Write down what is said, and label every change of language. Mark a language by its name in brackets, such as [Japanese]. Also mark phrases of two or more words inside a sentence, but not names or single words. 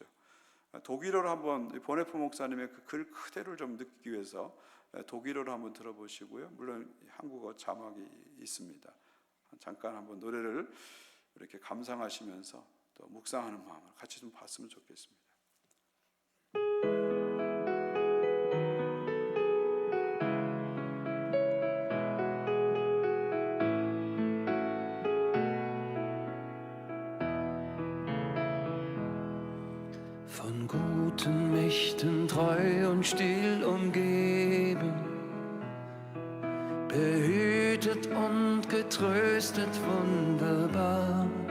[Korean] 독일어로 한번 보네포 목사님의 그 글 그대로를 좀 느끼기 위해서 독일어로 한번 들어보시고요. 물론 한국어 자막이 있습니다. 잠깐 한번 노래를 이렇게 감상하시면서 또 묵상하는 마음을 같이 좀 봤으면 좋겠습니다. [German] Von guten Mächten treu und still umgeben, behütet und getröstet wunderbar.